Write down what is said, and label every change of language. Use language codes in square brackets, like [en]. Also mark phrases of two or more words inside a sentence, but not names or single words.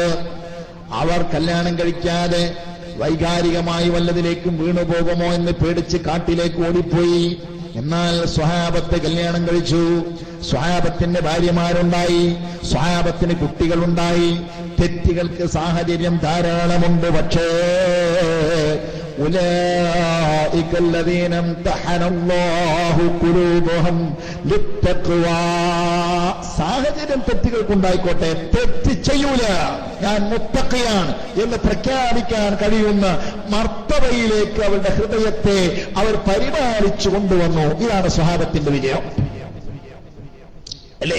[ml] അവർ കല്യാണം കഴിക്കാതെ വൈകാരികമായി വല്ലതിലേക്കും വീണുപോകുമോ എന്ന് പേടിച്ച് കാട്ടിലേക്ക് ഓടിപ്പോയി. എന്നാൽ സ്വഹാബത്ത് കല്യാണം കഴിച്ചു. സ്വഹാബത്തിന്റെ ഭാര്യമാരുണ്ടായി, സ്വഹാബത്തിന് കുട്ടികളുണ്ടായി. തെറ്റുകൾക്ക് സാഹചര്യം ധാരാളമുണ്ട്. [ar] പക്ഷേ أولئك الذين امتحن الله قلوبهم للتقوى. [ml] സാഹചര്യം തെറ്റുകൾക്കുണ്ടായിക്കോട്ടെ, തെറ്റ് ചെയ്യൂല, ഞാൻ മുത്തഖിയാണ് എന്ന് പ്രഖ്യാപിക്കാൻ കഴിയുന്ന മർത്തബയിലേക്ക് അവരുടെ ഹൃദയത്തെ അവർ പരിപാലിച്ചു കൊണ്ടുവന്നു. ഇതാണ് സ്വഹാബത്തിന്റെ വിജയം അല്ലേ?